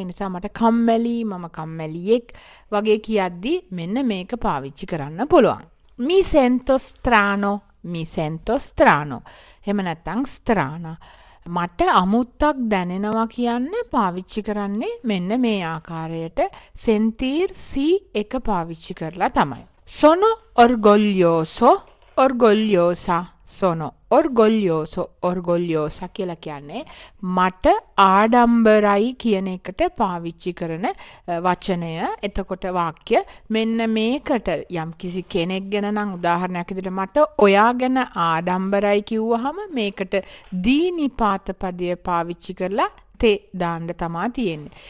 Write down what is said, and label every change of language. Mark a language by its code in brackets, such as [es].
[si] ඒ නිසා මට කම්මැලි, මම කම්මැලියෙක් වගේ කියද්දි මෙන්න මේක පාවිච්චි කරන්න පුළුවන්. [it] Mi sento strano. Mi sento strano. [si] එහෙම නැත්නම් strana. මට අමුත්තක් දැනෙනවා කියන්නේ පාවිච්චි කරන්නේ මෙන්න මේ ආකාරයට sentir si එක පාවිච්චි කරලා තමයි. [it] Sono orgoglioso, orgogliosa. Sono orgoglioso, orgogliosa [si] කියලා කියන්නේ මට ආඩම්බරයි කියන එකට පාවිච්චි කරන වචනය. එතකොට වාක්‍ය මෙන්න මේකට යම් කිසි කෙනෙක් ගැන නම් උදාහරණයක් විදිහට මට ඔයා ගැන ආඩම්බරයි කිව්වහම මේකට දී නිපාත පදය පාවිච්චි කරලා තේ දාන්න තමයි තියෙන්නේ.